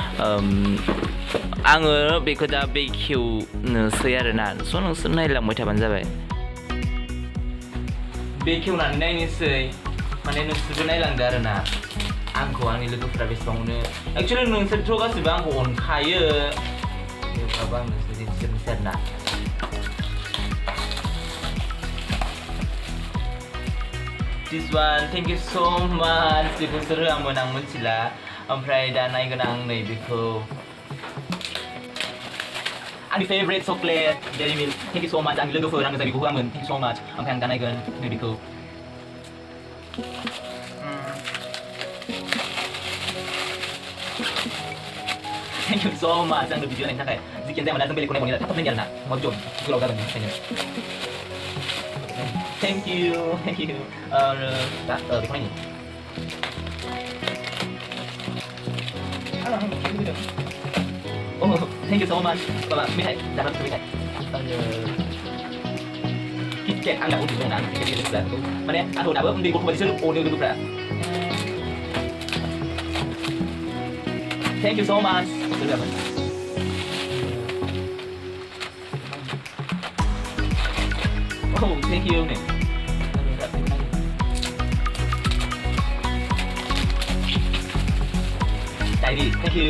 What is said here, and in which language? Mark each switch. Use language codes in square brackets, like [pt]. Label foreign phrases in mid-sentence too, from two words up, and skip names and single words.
[brx] आङो बेखौ दा बेखेवनोसै आरोना स' नोंसोर नायलांबाय थाबानो जाबाय बेखेवनानै नायनोसै माने नोंसोरबो नायलांदो आरोना आंखौ आंनि लोगोफोरा बेसेबां अनो एक्चुवेलि नोंसोरथ' गासिबो आंखौ अनखायो थेवब्लाबो आं नोंसोर दिन्थिजोबनोसै आरोना [en] This one, thank you so much. [brx] बेखौ सोर होआमोन आं मिथिला ओमफ्राय दा नायगोन आं नैबेखौ आंनि [en] favourite chocolate Dairy Milk thank you so much [brx] आंनि लोगोफोर आंनो बेखौ होआमोन [en] thank you so much [brx] ओमफ्राय आं दा नायगोन नैबेखौ [en] thank you so much [brx] आंनो भिडिअ नायनो थाखाय जिखियानो जाया मानो जों बेलेगखौ नायबावनो थाब नायनो आरोना मा भिडिअ गोलाव जागोन बेनिखायनो [en] Thank you. [brx] बेखौ नायनि [en] Oh, thank you so much. Bapak, [brx] मेथाइ जाग्रा मेथाइ किटकेट आं दाबो उन्दुदों ना आं किटकेट लोगोफोरा माने आंखौ दाबो उन्दै गथ' बायदिसो अनो लोगोफोरा [en] Thank you so much. Oh, thank you. Daddy, thank you.